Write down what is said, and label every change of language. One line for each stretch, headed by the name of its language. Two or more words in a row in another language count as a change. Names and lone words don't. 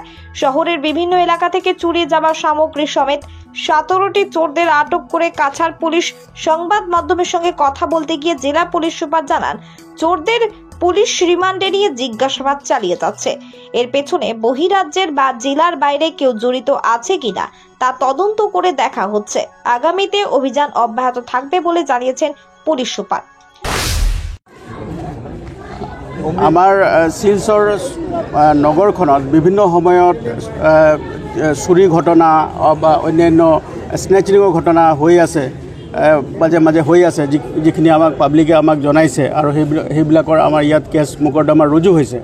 Bangla: শহরের বিভিন্ন এলাকা থেকে চুরি যাওয়া সামগ্রী সমেত 17টি চোরদের আটক করে কাছাড় পুলিশ সংবাদ মাধ্যমের সঙ্গে কথা বলতে গিয়ে জেলা পুলিশ সুপার জানান, চোরদের পুলিশ রিমান্ডে নিয়ে জিজ্ঞাসাবাদ চালিয়ে যাচ্ছে। এর পেছনে বহিরাজ্যের বা জেলার বাইরে কেউ জড়িত আছে কিনা তা তদন্ত করে দেখা হচ্ছে। আগামীতে অভিযান অব্যাহত থাকবে বলে জানিয়েছেন পুলিশ সুপার।
Assamese: আমাৰ শিলচৰ নগৰখনত বিভিন্ন সময়ত চুৰি ঘটনা বা অন্যান্য স্নেচিঙৰ ঘটনা হৈ আছে, মাজে মাজে হৈ আছে, যিখিনি আমাক পাব্লিকে আমাক জনাইছে আৰু সেইবিলাকৰ আমাৰ ইয়াত কেছ মোকৰ্দমা ৰুজু হৈছে।